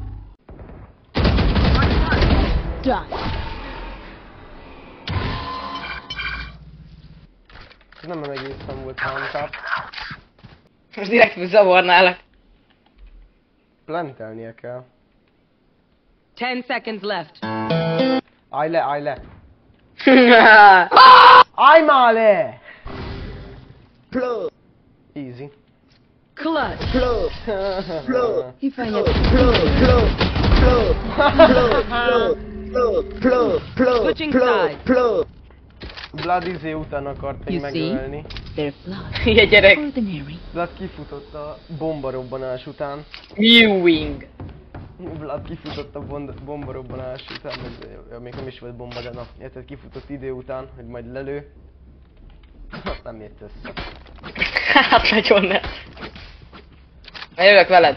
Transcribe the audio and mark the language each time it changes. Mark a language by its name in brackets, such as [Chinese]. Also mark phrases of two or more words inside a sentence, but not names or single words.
[English] Done. [Hungarian] Ez nem egészen volt handtap. Most direkt zavarnálak. Plantelnie kell. [English] 10 seconds left. [Hungarian] Állj le, állj le! Állj már le! [English] Easy. Clutch. If I have Switching sides. [Hungarian] Blood izé után akart még [English] You see? [Hungarian] megölni. [English] their flaws, [Hungarian] Hülye gyerek. [English] ordinary. [Hungarian] Blood kifutott a bombarobbanás után. [English] Mewing. [Hungarian] Vlad kifutott a bombarobbanás után, még nem is volt bomba, de na, érted, kifutott idő után, hogy majd lelő. Azt nem jött össze. Hát nagyon ne. Na jövök veled.